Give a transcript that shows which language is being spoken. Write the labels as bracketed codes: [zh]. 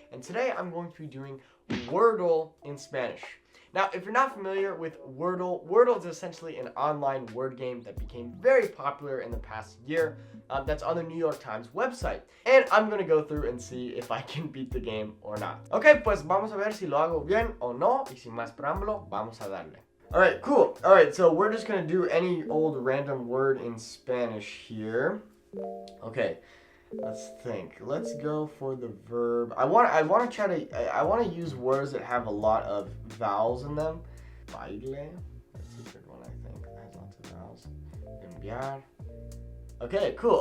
[en] And today I'm going to be doing Wordle in Spanish. Now, if you're not familiar with Wordle, Wordle is essentially an online word game that became very popular in the past year. That's on the New York Times website. And I'm going to go through and see if I can beat the game or not. [es] Ok, pues vamos a ver si lo hago bien o no. Y sin más preámbulo, vamos a darle. [en] Alright, cool. Alright, so we're just going to do any old random word in Spanish here. Okay. Let's think. Let's go for the verb. I want to use words that have a lot of vowels in them. Baile. That's a good one, I think. That has lots of vowels. Enviar. Okay, cool.